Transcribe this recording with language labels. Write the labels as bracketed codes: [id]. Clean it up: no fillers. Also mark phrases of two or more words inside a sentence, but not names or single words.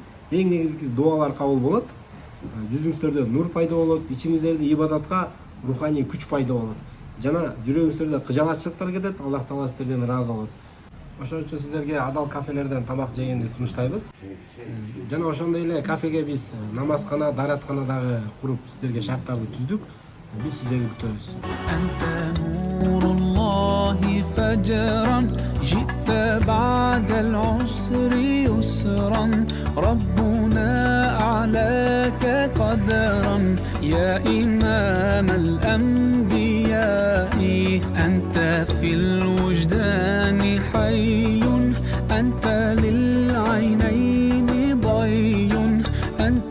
[ky] Эң негизгиси дуалар кабыл болот. Жүзүңүздөрдө нур пайда болот, ичиңиздерде ибадатка руханий күч пайда болот. Жана жүрөгүңүздөрдө кыжалаччылыктар кетет, Аллах Таала сиздерден ыраазы болот. Ошон үчүн сиздерге адал кафелерден тамак жегенди сунуштайбыз. Жана ошондой эле кафеге биз намазкана, даараткана дагы куруп сиздерге шарттарды түздүк. Биз сиздерди күтөбүз. [ar] فجرا جئت بعد العسر يسرا ربنا أعلاك قدرا يا إمام الأنبياء أنت في الوجدان حي أنت للعينين ضي أنت